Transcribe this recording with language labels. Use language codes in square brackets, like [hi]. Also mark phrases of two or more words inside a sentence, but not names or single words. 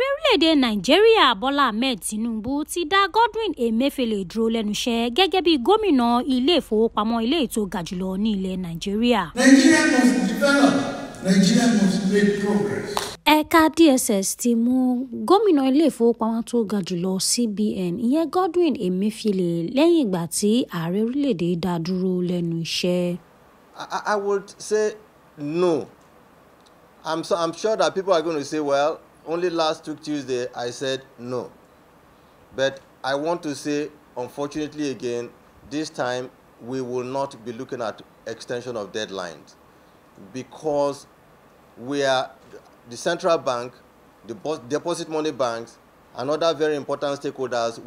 [yo] orílẹ̀-èdè Nàìjíríà Bọ́lá Ahmed Tinubu ti dá Godwin Emefiele dúró lẹ́nu iṣẹ́ gẹ́gẹ́ bí gómìnà ilé ìfowópamọ́ ilé ètò ga jùlọ ní ilẹ̀ Nàìjíríà. [en] Nigeria must develop. Nigeria must make progress. [yo] Ẹ̀ka DSS ti mú gómìnà ilé ìfowópamọ́ tó ga jùlọ CBN ìyẹn Godwin Emefiele lẹ́yìn ìgbà tí ààrẹ orílẹ̀-èdè dá dúró lẹ́nu iṣẹ́. [en] I would say no. I'm sure that people are going to say, well, only last Tuesday I said no. But I want to say, unfortunately again, this time we will not be looking at extension of deadlines because we are the central bank, the deposit money banks, and other very important stakeholders.